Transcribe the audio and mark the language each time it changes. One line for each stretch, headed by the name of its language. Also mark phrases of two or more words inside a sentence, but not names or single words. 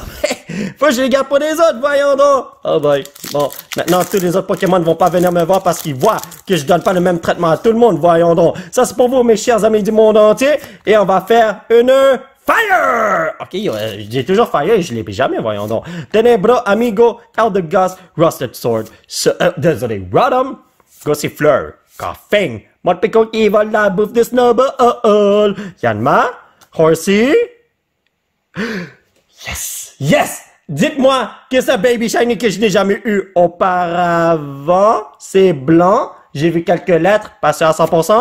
French: Faut que je les garde pour les autres, voyons donc.
English: Oh boy.
French: Bon, maintenant, tous les autres Pokémon ne vont pas venir me voir parce qu'ils voient que je donne pas le même traitement à tout le monde, voyons donc. Ça, c'est pour vous, mes chers amis du monde entier, et on va faire une... Fire! Ok, j'ai toujours Fire et je l'ai jamais, voyons donc. Tenebro, Amigo, Eldegoss, Rusted Sword, désolé, Rodham, Gossifleur, Coughing, Morpeko qui vole la bouffe de Snowball, Yanma, Horsey.
English: Yes! Yes!
French: Dites-moi que ce Baby Shiny que je n'ai jamais eu auparavant, c'est blanc. J'ai vu quelques lettres passer à 100%.